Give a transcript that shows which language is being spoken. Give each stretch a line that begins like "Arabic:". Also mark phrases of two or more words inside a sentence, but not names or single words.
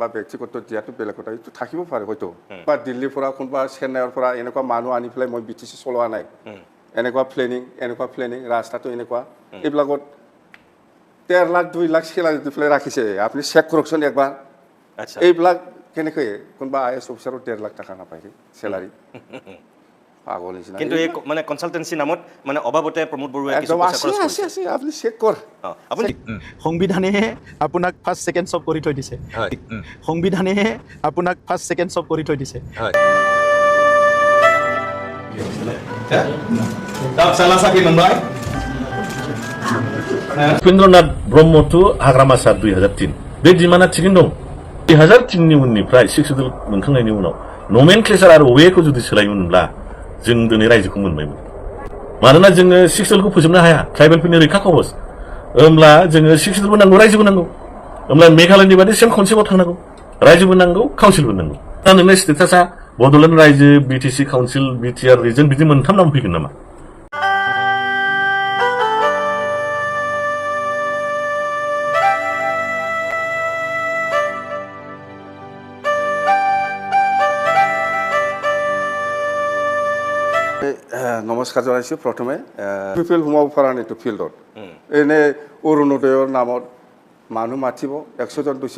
Assamese: ব্যক্তিগত দিয়াটো বেলেগ কথা এইটো থাকিব পাৰে হয়তো বা দিল্লীৰ পৰা কোনোবা চেন্নাইৰ পৰা এনেকুৱা মানুহ আনি পেলাই মই BTC চলোৱা নাই এনেকুৱা প্লেনিং ৰাস্তাটো এনেকুৱা এইবিলাকত 13 লাখ 2 লাখ চেলাৰি দি পেলাই ৰাখিছে আপুনি চেক কৰকচোন একবাৰ এইবিলাক কেনেকৈ কোনোবা
English: IS অফিচাৰৰ
Assamese: 13 লাখ টকা নাপায় চেলাৰি পাগল নিচিনা কিন্তু এই মানে কনসালটেন্সি নামত মানে অবাবতে প্ৰমোদ বৰুৱাই কিছু পইচা খৰচ কৰিছে আছে আপুনি চেক কৰ আপুনি সংবিধানেহে আপোনাক
English: first second
Assamese: চব কৰি থৈ দিছে সংবিধানেহে আপোনাক
English: first second
Assamese: চব কৰি থৈ দিছে
Bodo: उपेन्द्रनाथ ब्रह्मथ' हाग्रामा सार 2003 बे डिमान्डआ थिगैनो दं 2003नि उननिफ्राय सिक्सुदुल मोनखांनायनि उनाव नमेनक्लेचार आरो वेखौ जुदि सोलायोमोनब्ला जों दिनै रायजोखौ मोनबायमोन मानोना जोङो सिक्सुदुलखौ फोजोबनो हाया ट्राइबेलफोरनि रैखा कवच होमब्ला जोङो सिक्सुदुलबो नांगौ रायजोबो नांगौ होमब्ला मेघालयनि बादि
English: same concept
Bodo: थांनांगौ रायजोबो नांगौ काउन्सिलबो नांगौ दा नोंना स्टेटासा बड'लेण्ड रायजो BTC काउन्सिल BTR रिजन बिदि मोनथाम नाम फैगोन नामा
Assamese: নমস্কাৰ জনাইছোঁ প্ৰথমে পিপল সোমাব পৰা নাই ফিল্ডত এনে অৰুণোদয়ৰ নামত মানুহ মাতিব 100 জন 200